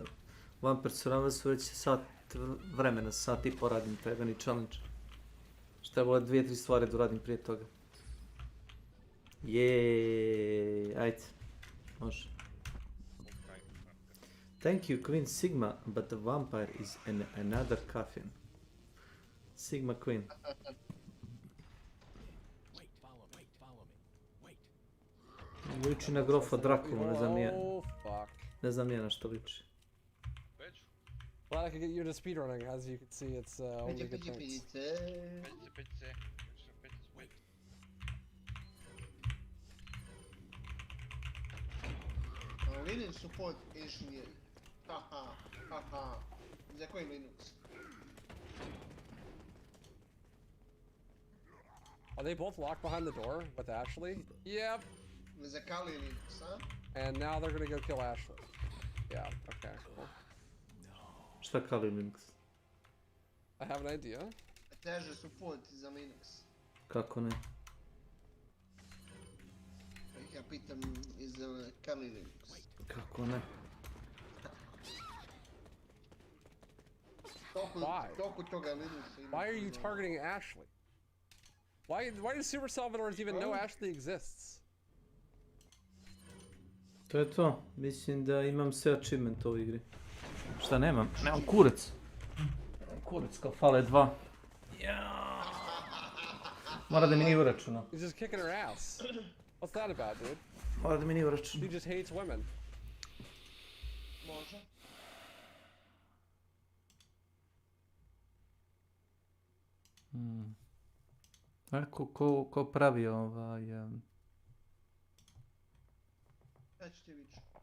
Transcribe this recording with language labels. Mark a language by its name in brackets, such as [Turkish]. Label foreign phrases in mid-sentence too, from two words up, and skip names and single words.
[Bosnian] Vampire Survivalsu već sat vremena, sat i po radim taj eveni challenge. Šta je bilo 2-3 stvari da uradim prije toga. Jeeeej, ajde. Može. [English] Thank you Queen Sigma, but the vampire is in another coffin. Sigma Queen. [Bosnian] Liči na grofa Drakulu, ne znam nije na što liči. [English] Glad I could get you into speedrunning. As you can see, it's only good things. Linux support engineer. [Bosnian] Haha, haha. Za koji Linux? [English] Are they both locked behind the door with Ashley? Yep. [Bosnian] Za Kali Linux, huh? [English] And now they're gonna go kill Ashley. Yeah, okay, cool. [Bosnian] Šta Kali Linux? [English] I have an idea. [Bosnian] Traže support za Linux. Kako ne? Ja pitam iz Kali Linux. Kako ne? Toliko toga Linuxa ima. [English] Why are you targeting Ashley? Why do Super Salvadors even know Ashley exists? [Bosnian] To je to. Mislim da imam sve achievement u igri. Šta nemam? Nemam kurac. Nemam kurac kao fale 2. Mora da mi nije uračunao. [English] He's just kicking her ass. What's that about, dude? Mora da mi nije uračunao. He just hates women. [Bosnian] Može. Ko pravi ovaj... Ja ću ti vići.